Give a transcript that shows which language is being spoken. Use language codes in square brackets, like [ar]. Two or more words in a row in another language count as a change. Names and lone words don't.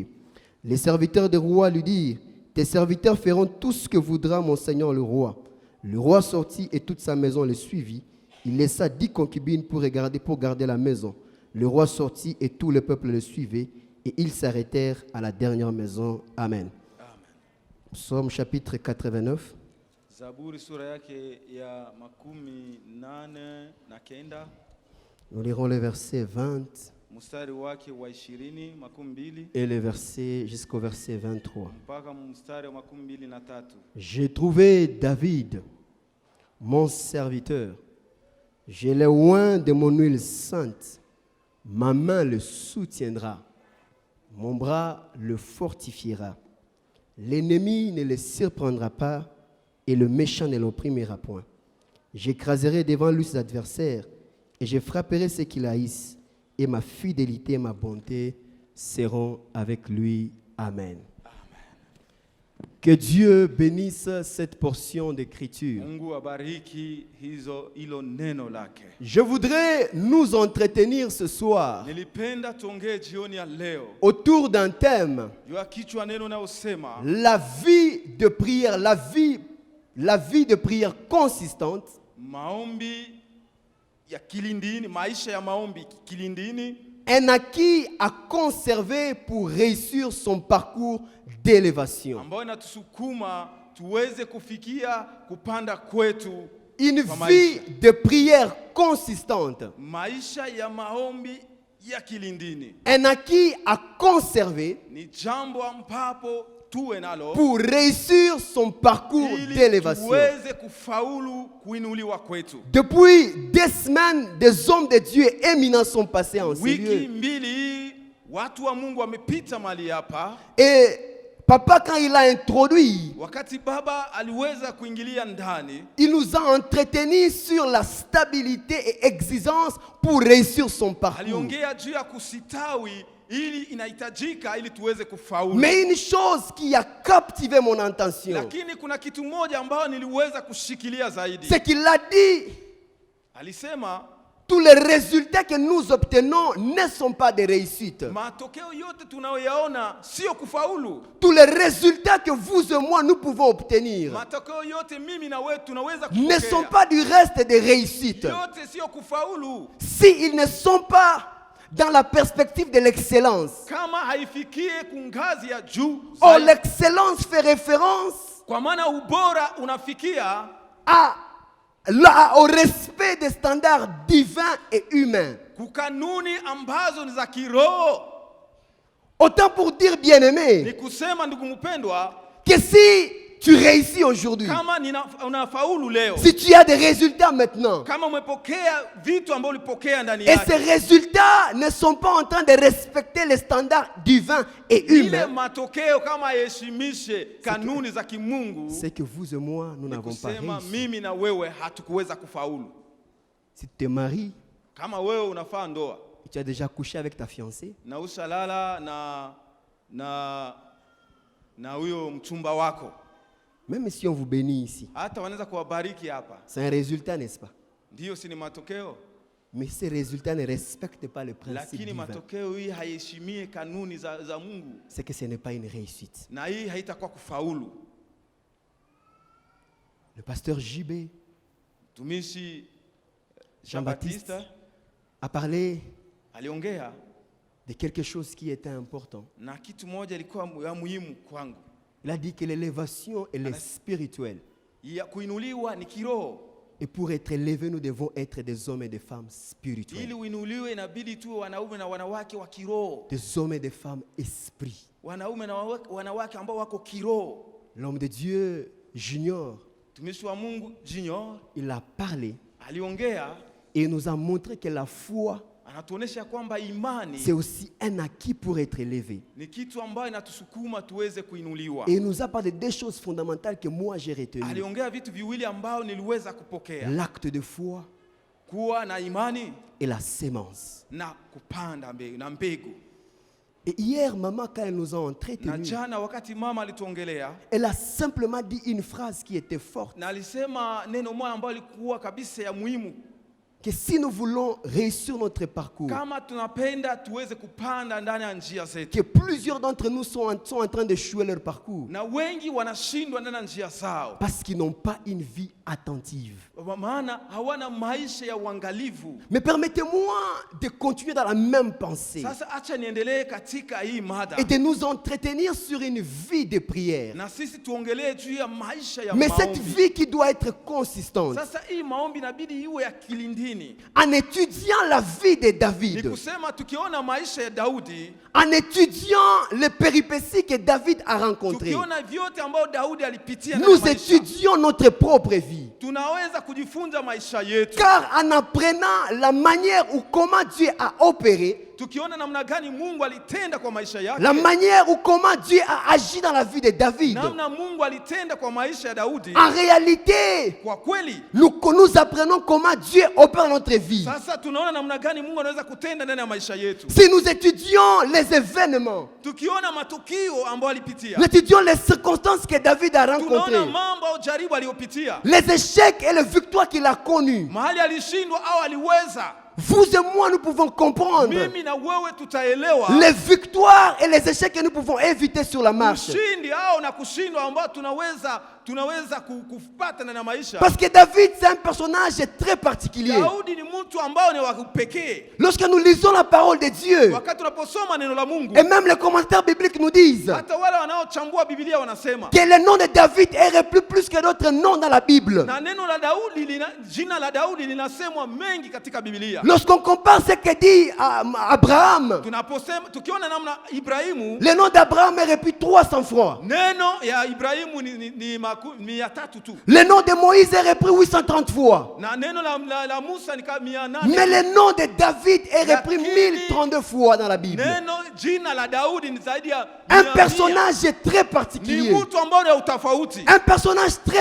[fr] Les serviteurs du roi lui dirent, tes serviteurs feront tout ce que voudra mon seigneur le roi. Le roi sortit et toute sa maison le suivit. Il laissa 10 concubines pour garder la maison. Le roi sortit et tout le peuple le suivait et ils s'arrêtèrent à la dernière maison. Amen. Amen. Psaume chapitre 89. [sw] Zaburi sura yake ya 89. [fr] Nous lirons les versets 20 [sw] Mstari wake wa 20, 20 [fr] et les versets jusqu'au verset 23. [sw] mpaka mstari wa 23. [fr] J'ai trouvé David, mon serviteur. Je l'ai oint de mon huile sainte. Ma main le soutiendra. Mon bras le fortifiera. L'ennemi ne le surprendra pas et le méchant ne l'opprimera point. J'écraserai devant lui ses adversaires et je frapperai ceux qui haïssent. Et ma fidélité et ma bonté seront avec lui. Amen. Que Dieu bénisse cette portion d'écriture. [sw] Mungu abariki hilo neno lake. [fr] Je voudrais nous entretenir ce soir [sw] Nilipenda tuongee jioni ya leo [fr] autour d'un thème, [sw] juu ya kichwa neno naosema [fr] la vie de prière, la vie de prière consistante [sw] maombi ya kilindini, maisha ya maombi kilindini, [fr] un acquis à conserver pour réussir son parcours d'élévation. [sw] ambayo inatusukuma tuweze kufikia kupanda kwetu. [fr] Une vie de prière consistante. [sw] Maisha ya maombi ya kilindini [fr] Un acquis à conserver [sw] ni jambo ambapo tuwe nalo [fr] pour réussir son parcours [sw] ili [fr] d'élévation. [sw] tuweze kufaulu kuinuliwa kwetu. [fr] Depuis des semaines, des hommes de Dieu éminents sont passés en ces [sw] Wiki [fr] lieux. [sw] mbili watu wa Mungu wamepita mali hapa. [fr] Et papa, quand il a introduit, [sw] Wakati baba aliweza kuingilia ndani, [fr] il nous a entretenus sur la stabilité et exigence pour réussir son parcours. [sw] aliongea juu ya kusitawi ili inahitajika ili tuweze kufaulu. [fr] Mais une chose qui a captivé mon attention, [sw] Lakini kuna kitu moja ambayo niliweza kushikilia zaidi. [fr] c'est qu'il a dit, [sw] Alisema [fr] tous les résultats que nous obtenons ne sont pas des réussites. [sw] matokeo yote tunayoyaona sio kufaulu. [fr] Tous les résultats que vous et moi nous pouvons obtenir [sw] Matokeo yote mimi na wewe tunaweza [fr] ne sont [sw] kupokea. [fr] pas du reste des réussites. [sw] Yote sio kufaulu. [fr] S'ils ne sont pas dans la perspective de l'excellence. [sw] Kama haifikie kungazi ya juu [fr] Or, [sw] zaidi. [fr] l'excellence fait référence [sw] Kwa maana ubora unafikia [fr] au respect des standards divins et humains. [sw] kukanuni ambazo ni za kiroho. [fr] Autant pour dire, bien-aimé, [sw] Ni kusema ndugu mpendwa, [fr] que si tu réussis aujourd'hui, [sw] kama unafaulu leo, [fr] si tu as des résultats maintenant, [sw] kama umepokea vitu ambavyo ulipokea ndani [fr] et ces [sw] yake, [fr] résultats ne sont pas en train de respecter les standards divins et [sw] ile [fr] humains, [sw] matokeo kama yaheshimishe kanuni za kimungu, [fr] c'est que vous et moi, nous [sw] ni [fr] n'avons pas [sw] kusema [fr] réussi. [sw] mimi na wewe hatukuweza kufaulu. [fr] Si tu te maries, [sw] Kama wewe unafaa ndoa [fr] tu as déjà couché avec ta fiancée, [sw] na ushalala na huyo mchumba wako, [fr] même si on vous bénit ici, [sw] hata wanaweza kuwabariki hapa, [fr] c'est un résultat, n'est-ce pas? [sw] ndio si ni matokeo? [fr] Mais ces résultats ne respectent pas le principe [sw] Lakini [fr] divin. [sw] matokeo hii haiheshimie kanuni za Mungu, [fr] C'est que ce n'est pas une réussite. [sw] na hii haitakuwa kufaulu. [fr] Le pasteur JB [sw] Mtumishi Jean-Baptiste Jean-Baptiste [fr] a parlé [sw] aliongea [fr] de quelque chose qui était important. [sw] na kitu moja ilikuwa ya muhimu kwangu. [fr] Il a dit que l'élévation, elle est spirituelle. [sw] Ya kuinuliwa ni kiroho. [fr] Et pour être élevés, nous devons être des hommes et des femmes spirituels. [sw] Ili uinuliwe inabidi tuwe wanaume na wanawake wa kiroho. [fr] Des hommes et des femmes esprit. [sw] Wanaume na wanawake ambao wako kiroho. [fr] L'homme de Dieu, Junior, [sw] Mtumishi wa Mungu Junior [fr] il a parlé [sw] aliongea, [fr] et il nous a montré que la foi [sw] Anatuonesha kwamba imani [fr] c'est aussi un acquis pour être élevé. [sw] ni kitu ambayo inatusukuma tuweze kuinuliwa. [fr] Et il nous a parlé de deux choses fondamentales que moi j'ai retenues. [sw] Aliongea vitu viwili ambao niliweza kupokea. [fr] L'acte de foi [sw] Kuwa na imani [fr] et la sémence. [sw] na kupanda mbegu. [fr] Et hier, maman, quand elle nous a [sw] Na [fr] entretenus, [sw] jana wakati mama alituongelea, [fr] elle a simplement dit une phrase qui était forte. [sw] na alisema neno moja ambalo lilikuwa kabisa ya muhimu. [fr] Que si nous voulons réussir notre parcours, [sw] Kama tunapenda tuweze kupanda ndani ya njia zetu. [fr] que plusieurs d'entre nous sont en train d'échouer leur parcours [sw] Na wengi wanashindwa ndani ya njia zao. [fr] parce qu'ils n'ont pas une vie attentive. [sw] Maana hawana maisha ya uangalivu. [fr] Mais permettez-moi de continuer dans la même pensée [sw] Sasa acha niendelee katika hii mada. [fr] et de nous entretenir sur une vie de prière. [sw] Na sisi tuongelee juu ya maisha ya [fr] Mais cette [sw] maombi. [fr] vie qui doit être consistante, [sw] Sasa hii maombi inabidi iwe ya kilindini. [fr] en étudiant la vie de [sw] Ni David, kusema tukiona maisha ya Daudi, [fr] en étudiant les péripéties que David a rencontrées, [sw] tukiona vyote ambao Daudi alipitia ndani ya [fr] nous [sw] maisha, [fr] étudions notre propre vie. [sw] tunaweza kujifunza maisha yetu. [fr] Car en apprenant la manière ou comment Dieu a opéré, [sw] Tukiona namna gani Mungu alitenda kwa maisha yake, [fr] la manière ou comment Dieu a agi dans la vie de David, [sw] namna Mungu alitenda kwa maisha ya Daudi, [fr] en réalité, [sw] kwa kweli [fr] nous apprenons comment Dieu opère dans notre vie. [sw] sasa tunaona namna gani Mungu anaweza kutenda ndani ya maisha yetu. [fr] Si nous étudions les événements, [sw] Tukiona matukio ambayo alipitia, [fr] nous étudions les circonstances que David a rencontrées, [sw] tunaona mambo au jaribu aliyopitia, [fr] les échecs et les victoires qu'il a connus, [sw] mahali alishindwa au aliweza, [fr] vous et moi, nous pouvons comprendre [sw] mimi na wewe tutaelewa [fr] les victoires et les échecs que nous pouvons éviter sur la marche. [sw] ushindi au na kushindwa ambao tunaweza kupata ndani ya maisha. [fr] Parce que David, c'est un personnage très particulier. [sw] Daudi ni mtu ambao ni wa pekee. [fr] Lorsque nous lisons la parole de Dieu, [sw] Wakati tunaposoma neno la Mungu, [fr] et même les commentaires bibliques nous disent [sw] hata wale wanaochambua Biblia wanasema [fr] que le nom de David est repris plus que d'autres noms dans la Bible. [sw] na neno la Daudi jina la Daudi linasemwa mengi katika Biblia. [fr] Lorsqu'on compare ce que dit Abraham, [sw] Tunaposema tukiona namna Ibrahimu, [fr] le nom d'Abraham est repris 300 fois. [sw] neno ya Ibrahimu ni 300 tu. [fr] Le nom de Moïse est repris 830 fois. [sw] Na neno la Musa ni 800. [fr] Mais le nom de David est repris 1032 fois dans la Bible. [sw] Neno jina la Daudi ni zaidi ya [fr] Un 100. personnage très [sw] Ni [fr] particulier. [sw] mtu ambao ni utofauti. [fr] Un personnage très